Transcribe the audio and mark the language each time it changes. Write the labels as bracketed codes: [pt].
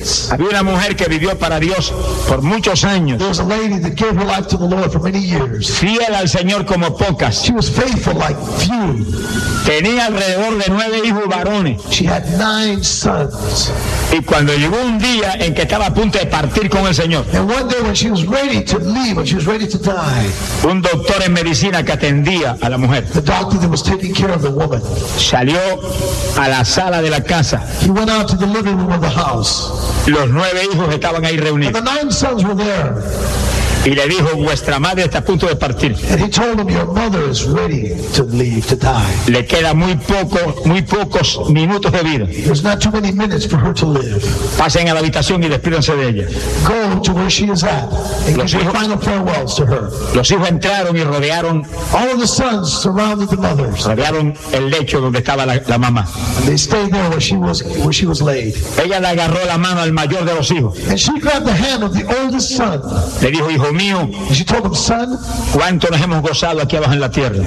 [es] Había una mujer que vivió para Dios por muchos años. [en] There was a lady that gave her life to the Lord for many years. [es] Fiel al Señor como pocas. [en] She was faithful like few. [es] Tenía alrededor de 9 hijos varones. [en] She had 9 sons. [es] Y cuando llegó un día en que estaba a punto de partir con el Señor. [en] And one day when she was ready to leave, when she was ready to die. [es] Un doctor en medicina que atendía a la mujer. [en] The doctor that was taking care of the woman. [es] Salió a la sala de la casa. [en] He went out to the living room of the house. [es] Los 9 hijos estaban ahí reunidos. [en] And the 9 sons were there. [es] Y le dijo, vuestra madre está a punto de partir. [en] And he told him, your mother is ready to leave, to die. [es] Le queda muy pocos minutos de vida. [en] There's not too many minutes for her to live. [es] Pasen a la habitación y despídense de ella. [en] Go to where she is at and give her final farewells to her. [es] Los hijos entraron y rodearon. [en] All of the sons surrounded the mothers. [es] Rodearon el lecho donde estaba la mamá. [en] And they stayed there where she was laid. [es] Ella le agarró la mano al mayor de los hijos. [en] And she grabbed the hand of the oldest son. [es] Le dijo, hijo mío, [en] she told him, son, [es] cuánto nos hemos gozado aquí abajo en la tierra.